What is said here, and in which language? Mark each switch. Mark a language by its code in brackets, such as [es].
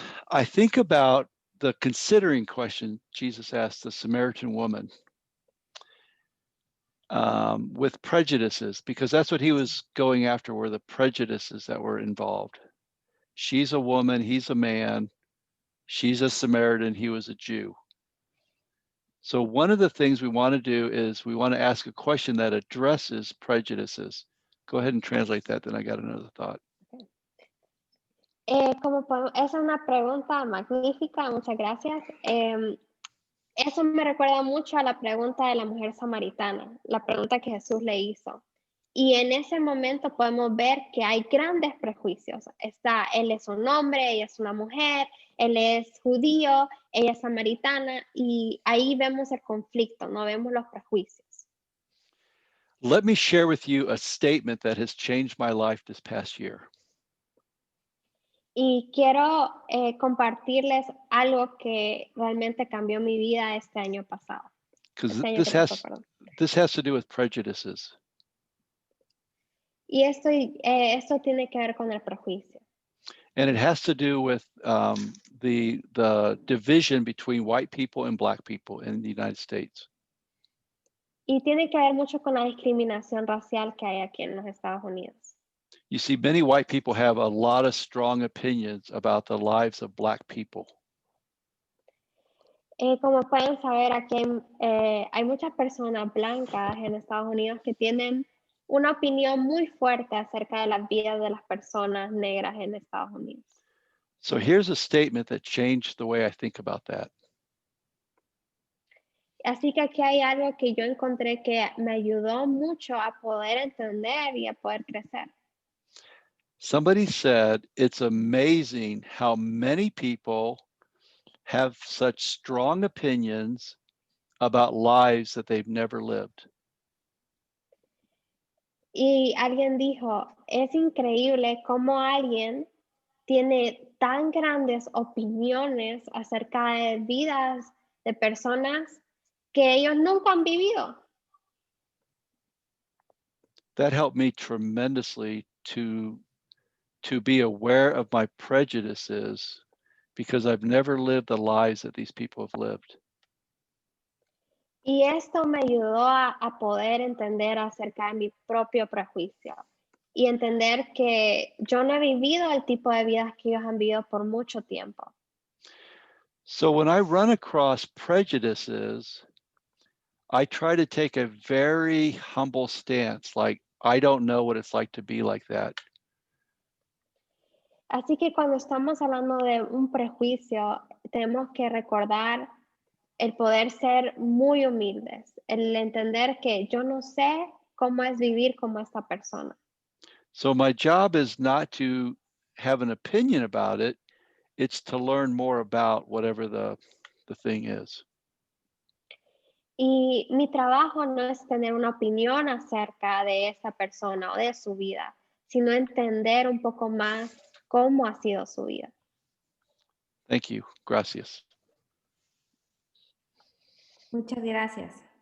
[en] I think about the considering question Jesus asked the Samaritan woman with prejudices, because that's what he was going after, were the prejudices that were involved. She's a woman, he's a man, she's a Samaritan, he was a Jew. So one of the things we want to do is we want to ask a question that addresses prejudices. Go ahead and translate that, then I got another thought. [es] Esa es una pregunta magnífica, muchas gracias. Eso me recuerda mucho a la pregunta de la mujer samaritana, la pregunta que Jesús le hizo. Y en ese momento podemos ver que hay grandes prejuicios. Él es un hombre, ella es una mujer, él es judío, ella es samaritana, y ahí vemos el conflicto, no vemos los prejuicios. [en] Let me share with you a statement that has changed my life this past year. [es] Y quiero compartirles algo que realmente cambió mi vida este año pasado. [en] Because [es] Este año que pasó, perdón. [en] this has to do with prejudices. [es] Y esto tiene que ver con el prejuicio. [en] And it has to do with the division between white people and black people in the United States. [es] Y tiene que ver mucho con la discriminación racial que hay aquí en los Estados Unidos. [en] You see, many white people have a lot of strong opinions about the lives of Black people. [es] Como pueden saber, aquí hay muchas personas blancas en Estados Unidos que tienen una opinión muy fuerte acerca de las vidas de las personas negras en Estados Unidos. [en] So here's a statement that changed the way I think about that. [es] Así que aquí hay algo que yo encontré que me ayudó mucho a poder entender y a poder crecer. [en] Somebody said, it's amazing how many people have such strong opinions about lives that they've never lived. [es] Y alguien dijo, es increíble cómo alguien tiene tan grandes opiniones acerca de vidas de personas que ellos nunca han vivido. [en] That helped me tremendously to be aware of my prejudices because I've never lived the lives that these people have lived. [es] Y esto me ayudó a poder entender acerca de mi propio prejuicio y entender que yo no he vivido el tipo de vidas que ellos han vivido por mucho tiempo. [en] So when I run across prejudices, I try to take a very humble stance, like I don't know what it's like to be like that. [es] Así que cuando estamos hablando de un prejuicio, tenemos que recordar el poder ser muy humildes, el entender que yo no sé cómo es vivir como esta persona. [en] So my job is not to have an opinion about it, it's to learn more about whatever the thing is. [es] Y mi trabajo no es tener una opinión acerca de esa persona o de su vida, sino entender un poco más cómo ha sido su vida. [en] Thank you. Gracias. [es] Muchas gracias.